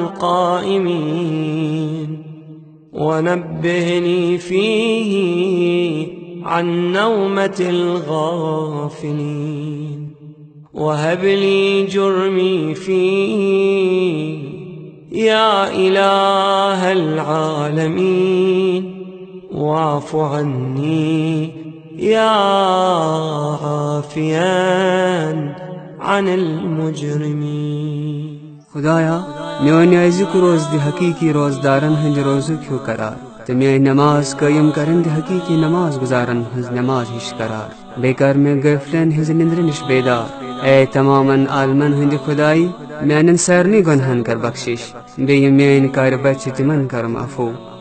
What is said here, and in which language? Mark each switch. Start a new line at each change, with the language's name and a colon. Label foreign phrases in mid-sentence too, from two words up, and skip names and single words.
Arabic: القائمين ونبهني فيه عن نومة الغافلين وهب لي جرمي فيه يا إله العالمين واعف عني يا عافيا عن المجرمين.
Kashmiri: خدایا میون أزیُک روز دِ حقیقی روزدارن ہٕنٛدِ روزُک ہیوٗ قرار تہٕ میٲنۍ نماز قٲیِم کرن دِ حقیقی نماز گزارن ہٕنٛز نماز ہِش قرار. بیٚیہِ کر مےٚ غٲفلن ہٕنٛزِ نِندرِ نِش بیدار. اے تمامن عالمن ہٕنٛدِ خدایی میانٮ۪ن سارنٕے گۄنہن کر بخشش بیٚیہِ یِم میٲنۍ کارِ بچہِ تِمن کرم عفو.